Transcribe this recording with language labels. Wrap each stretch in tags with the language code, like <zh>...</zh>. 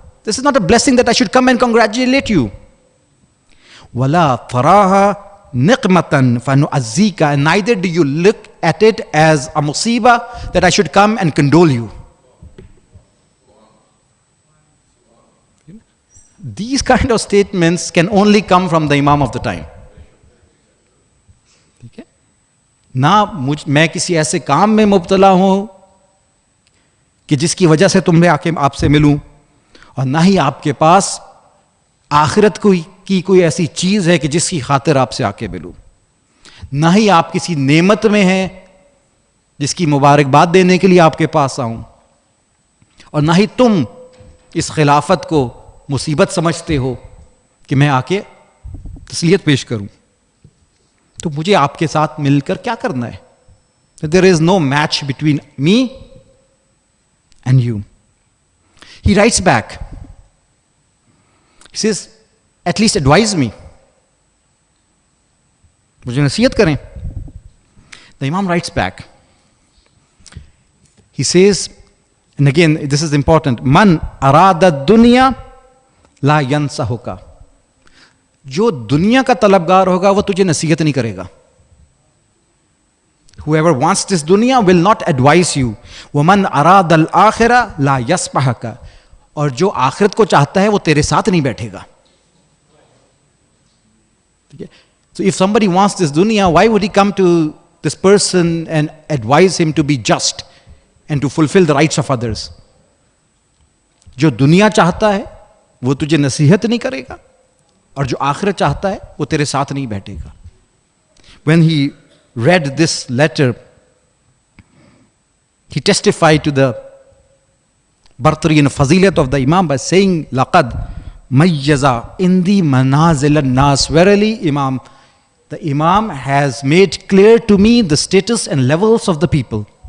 <en>This is not a blessing that I should come and congratulate you.</en> <ar>Wala taraha niqmatan fanu'azzika.</ar> <en>And neither do you look at it as a musibah that I should come and condole you. These kind of statements can only come from the Imam of the time. Okay?</en> <hi>ना मैं किसी ऐसे काम में मुब्तला हूं कि जिसकी वजह से तुमने आके आपसे मिलूं, और ना ही आपके पास आखिरत की कोई ऐसी चीज है कि जिसकी खातिर आपसे आके मिलूं, ना ही आप किसी नेमत में हैं जिसकी मुबारकबाद देने के लिए आपके पास आऊं, और ना ही तुम इस खिलाफत को मुसीबत समझते हो कि मैं आके तस्लीयत पेश करूं. तो मुझे आपके साथ मिलकर क्या करना है?</hi> <en>There is no match between me and you. He writes back. He says, at least advise me.</en> <hi>मुझे नसीहत करें.</hi> <en>The Imam writes back. He says, and again this is important,</en> <ar>Man arada dunya la yansahuka.</ar> <hi>जो दुनिया का तलबगार होगा वो तुझे नसीहत नहीं करेगा.</hi> <en>Whoever wants this dunya will not advise you.</en> <ar>وَمَنْ أَرَادَ الْآخِرَةَ لَا يَسْبَحَكَ.</ar> <hi>और जो आखिरत को चाहता है वो तेरे साथ नहीं बैठेगा.</hi> <en>So if somebody wants this dunya, why would he come to this person and advise him to be just and to fulfill the rights of others?</en> <hi>जो दुनिया चाहता है वो तुझे नसीहत नहीं करेगा, और जो आखिरत चाहता है वो तेरे साथ नहीं बैठेगा.</hi> <en>When he read this letter, he testified to the bartari and fazilat of the Imam by saying,</en> <ar>Laqad mayyaza indi manazil an-nas.</ar> <en>Verily, Imam, the Imam has made clear to me the status and levels of the people.</en>